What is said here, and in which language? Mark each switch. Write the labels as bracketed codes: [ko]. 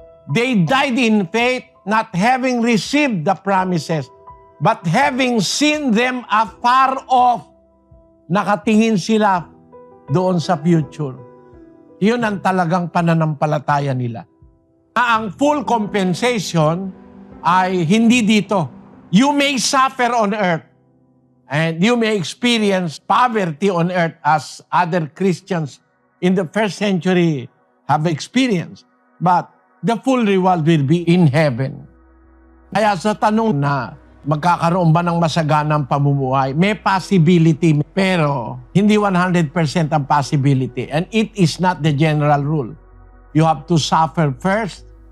[en] They died in faith, not having received the promises, but having seen them afar off. [tl] Nakatingin sila doon sa future. Yun ang talagang pananampalataya nila. Ang full compensation ay hindi dito. [en] You may suffer on earth, and you may experience poverty on earth as other Christians in the first century have experienced. But the full reward will be in heaven. [tl] Kaya sa tanong na magkakaroon ba ng masaganang pamumuhay, may possibility, pero hindi 100% ang possibility. [en] And it is not the general rule. You have to suffer first.